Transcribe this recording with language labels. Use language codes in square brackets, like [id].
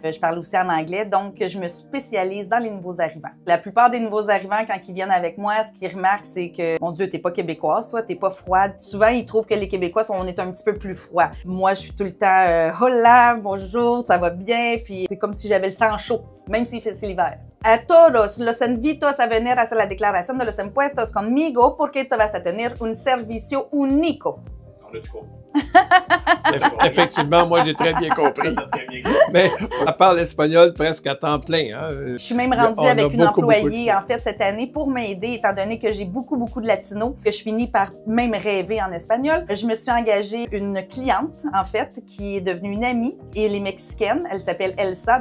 [fr] Je parle aussi en anglais, donc je me spécialise dans les nouveaux arrivants. La plupart des nouveaux arrivants, quand ils viennent avec moi, ce qu'ils remarquent, c'est que, mon Dieu, t'es pas québécoise, toi, t'es pas froide. Souvent, ils trouvent que les Québécois, on est un petit peu plus froid. Moi, je suis tout le temps hola, bonjour, ça va bien, puis c'est comme si j'avais le sang chaud, même s'il fait l'hiver. [es] A todos los invito a venir a hacer la declaración de los impuestos conmigo porque te vas a tener un servicio único. [fr] On a du cours. Effectivement, moi, j'ai très bien compris. Mais elle parle espagnol presque à temps plein. Hein. Je suis même rendue avec une employée, en fait, cette année pour m'aider, étant donné que j'ai beaucoup de latinos, que je finis par même rêver en espagnol. Je me suis engagée une cliente, en fait, qui est devenue une amie, et elle est mexicaine. Elle s'appelle Elsa.